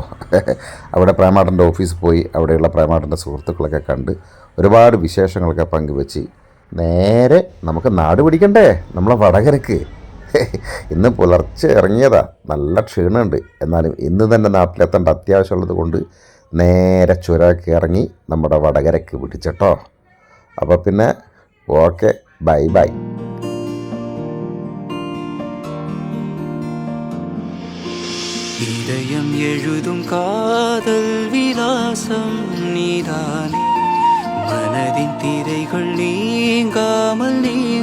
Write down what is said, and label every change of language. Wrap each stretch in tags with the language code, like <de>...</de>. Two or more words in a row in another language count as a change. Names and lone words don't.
<ml>അവിടെ പ്രേമാട്ടൻ്റെ ഓഫീസിൽ പോയി അവിടെയുള്ള പ്രേമാട്ടൻ്റെ സുഹൃത്തുക്കളൊക്കെ കണ്ട് ഒരുപാട് വിശേഷങ്ങളൊക്കെ പങ്കുവെച്ച് നേരെ നമുക്ക് നാട് പിടിക്കണ്ടേ നമ്മളെ വടകരക്ക്. ഇന്ന് പുലർച്ചെ ഇറങ്ങിയതാ, നല്ല ക്ഷീണമുണ്ട്. എന്നാലും ഇന്ന് തന്നെ നാട്ടിലെത്തേണ്ട അത്യാവശ്യമുള്ളത് കൊണ്ട് നേരെ ചുരമൊക്കെ ഇറങ്ങി നമ്മുടെ വടകരക്ക് പിടിച്ചട്ടോ. അപ്പോൾ പിന്നെ ഓക്കെ,</ml> <en>bye bye.</en> <ta>இதயம் எழுதும் காதல் விலாசம் நீதானே, மனதின் திரைகள் நீங்காமல் நீ</ta>